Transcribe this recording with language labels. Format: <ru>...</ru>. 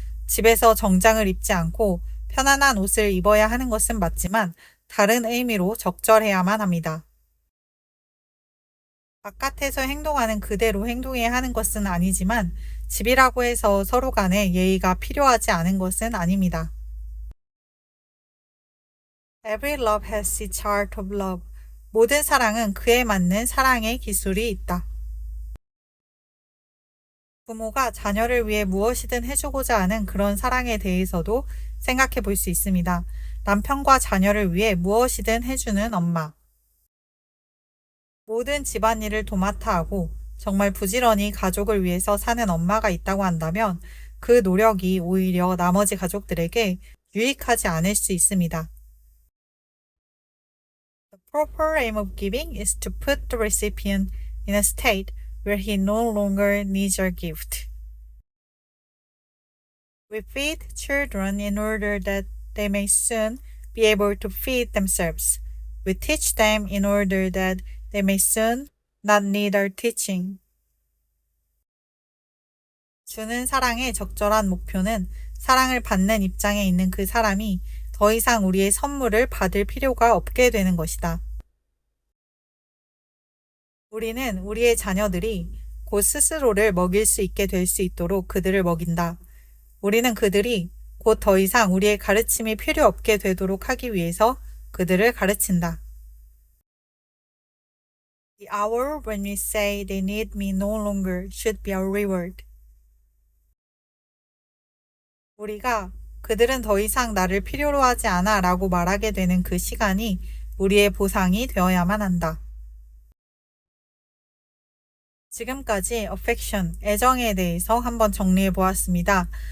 <ko>집에서 정장을 입지 않고 편안한 옷을 입어야 하는 것은 맞지만 다른 의미로 적절해야만 합니다. 바깥에서 행동하는 그대로 행동해야 하는 것은 아니지만 집이라고 해서 서로 간에 예의가 필요하지 않은 것은 아닙니다.</ko> <en>Every love has its art of love.</en> <ko>모든 사랑은 그에 맞는 사랑의 기술이 있다. 부모가 자녀를 위해 무엇이든 해주고자 하는 그런 사랑에 대해서도 생각해 볼 수 있습니다. 남편과 자녀를 위해 무엇이든 해주는 엄마. 모든 집안일을 도맡아 하고 정말 부지런히 가족을 위해서 사는 엄마가 있다고 한다면 그 노력이 오히려 나머지 가족들에게 유익하지 않을 수 있습니다.</ko> <en>The proper aim of giving is to put the recipient in a state where he no longer needs our gift. We feed children in order that they may soon be able to feed themselves. We teach them in order that they may soon not need our teaching.</en> <ko>주는 사랑의 적절한 목표는 사랑을 받는 입장에 있는 그 사람이 더 이상 우리의 선물을 받을 필요가 없게 되는 것이다. 우리는 우리의 자녀들이 곧 스스로를 먹일 수 있게 될 수 있도록 그들을 먹인다. 우리는 그들이 곧 더 이상 우리의 가르침이 필요 없게 되도록 하기 위해서 그들을 가르친다.</ko> <en>The hour when we say they need me no longer should be our reward.</en> <ko>우리가 그들은 더 이상 나를 필요로 하지 않아 라고 말하게 되는 그 시간이 우리의 보상이 되어야만 한다. 지금까지 affection, 애정에 대해서 한번 정리해 보았습니다.</ko>